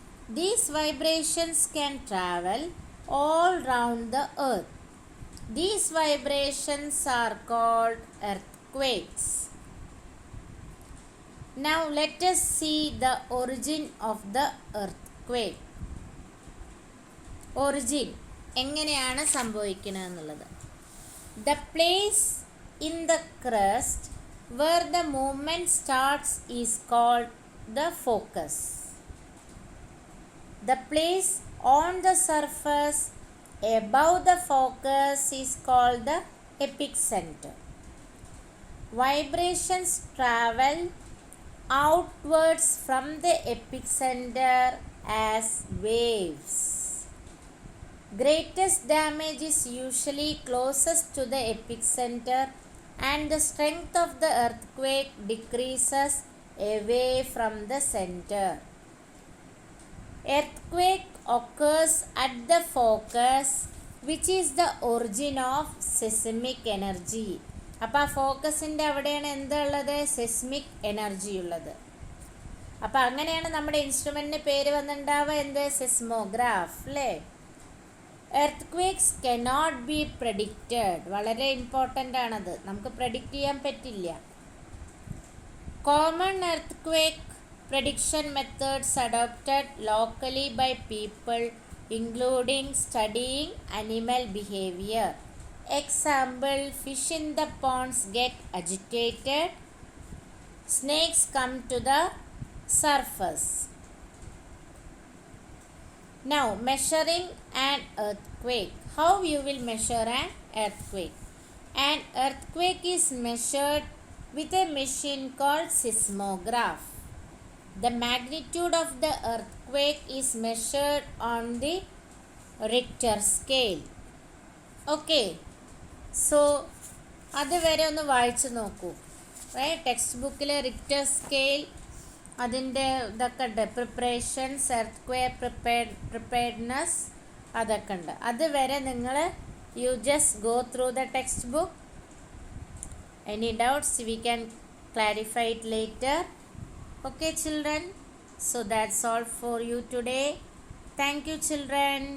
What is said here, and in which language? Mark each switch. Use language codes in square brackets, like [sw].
[en] These vibrations can travel all round the earth. These vibrations are called earthquakes. Now let us see the origin of the earthquake. [ml] Origin എങ്ങനെയാണ് സംഭവിക്കുന്നത് എന്നുള്ളത്. [en] The place in the crust where the movement starts is called the focus. The place on the surface above the focus is called the epicenter. Vibrations travel outwards from the epicenter as waves. Greatest damage is usually closest to the epicenter, and the strength of the earthquake decreases away from the center. Earthquake occurs at the focus, which is the origin of seismic energy. [ml] അപ്പോൾ ആ ഫോക്കസിൻ്റെ അവിടെയാണ് എന്തുള്ളത്? സെസ്മിക് energy ഉള്ളത്. അപ്പോൾ അങ്ങനെയാണ് നമ്മുടെ ഇൻസ്ട്രുമെൻറ്റിന് പേര് വന്നിട്ടുണ്ടാവുക, എന്ത്? സെസ്മോഗ്രാഫ് അല്ലേ? [en] Earth cannot be predicted. [ml] വളരെ ഇമ്പോർട്ടൻ്റ് ആണത്, നമുക്ക് പ്രഡിക്റ്റ് ചെയ്യാൻ പറ്റില്ല. [en] Common earthquake prediction methods adopted locally by people, including studying animal behavior. Example, fish in the ponds get agitated, snakes come to the surface. Now, measuring an earthquake. How you will measure an earthquake? An earthquake is measured with a machine called seismograph. The magnitude of the earthquake is measured on the Richter scale. [ml] Okay, so അതുവരെ ഒന്ന് വായിച്ചു നോക്കൂ. Text ബുക്കിൽ Richter scale അതിൻ്റെ ഇതൊക്കെ ഉണ്ട്, preparations, earth preparedness, അതൊക്കെ ഉണ്ട്. അതുവരെ നിങ്ങൾ [en] You just go through the textbook. Any doubts we can clarify it later. Okay children, so that's all for you today. Thank you children.